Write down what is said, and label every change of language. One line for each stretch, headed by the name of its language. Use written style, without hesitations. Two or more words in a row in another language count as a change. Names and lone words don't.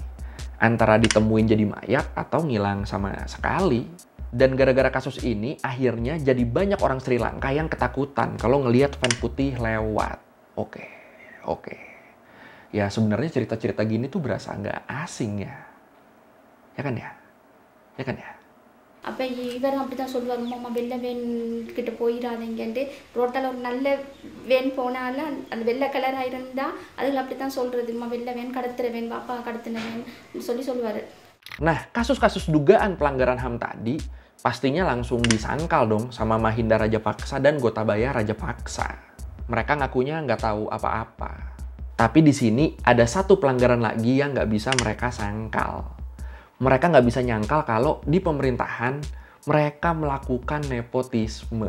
Indonesian: Antara ditemuin jadi mayat atau ngilang sama sekali. Dan gara-gara kasus ini, akhirnya jadi banyak orang Sri Lanka yang ketakutan kalau ngelihat van putih lewat. Oke. Ya sebenarnya cerita-cerita gini tuh berasa nggak asing ya. Ya kan ya?
Tamil: அப்போ இவர் அப்படி தான் சொல்லுவார், அம்மா வெள்ளை வேன் கிட்ட போயிடாதீங்கன்ட்டு. ரோட்டில் ஒரு நல்ல வேன் போனாலும் அந்த வெள்ளை கலராக இருந்தால் அதுகள் அப்படி தான் சொல்கிறது, அம்மா வெள்ளை வேன் கடத்துகிற வேன், பாப்பா கடத்தின வேன் சொல்லுவார்.
Indonesian: Nah, kasus-kasus dugaan pelanggaran HAM tadi pastinya langsung disangkal dong sama Mahinda Rajapaksa dan Gotabaya Rajapaksa. Mereka ngakunya nggak tahu apa-apa. Tapi di sini ada satu pelanggaran lagi yang nggak bisa mereka sangkal. Mereka nggak bisa nyangkal kalau di pemerintahan mereka melakukan nepotisme.